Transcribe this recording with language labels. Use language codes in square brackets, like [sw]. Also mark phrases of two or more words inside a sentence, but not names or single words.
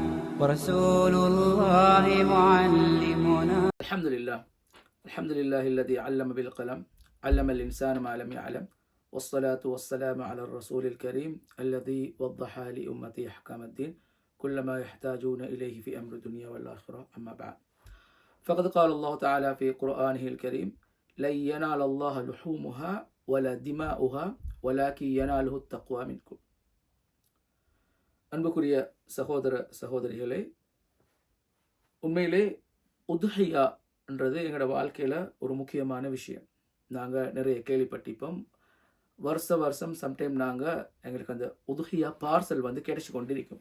[ar] الحمد لله الذي علم بالقلم علم الإنسان ما لم يعلم والصلاة والسلام على الرسول الكريم الذي وضح لأمتي أحكام الدين كل ما يحتاجون إليه في أمر الدنيا والآخرة. أما بعد، فقد قال الله تعالى في قرآنه الكريم: لن ينال الله لحومها ولا دماؤها ولكن يناله التقوى منكم. [ta] அன்புக்குரிய சகோதர சகோதரிகளே, உண்மையிலே உதுஹியான்றது எங்களோட வாழ்க்கையில் ஒரு முக்கியமான விஷயம். நாங்கள் நிறைய கேள்விப்பட்டிப்போம். வருஷம் சம்டைம் எங்களுக்கு அந்த உதுஹியா பார்சல் கிடைச்சி கொண்டிருக்கும்.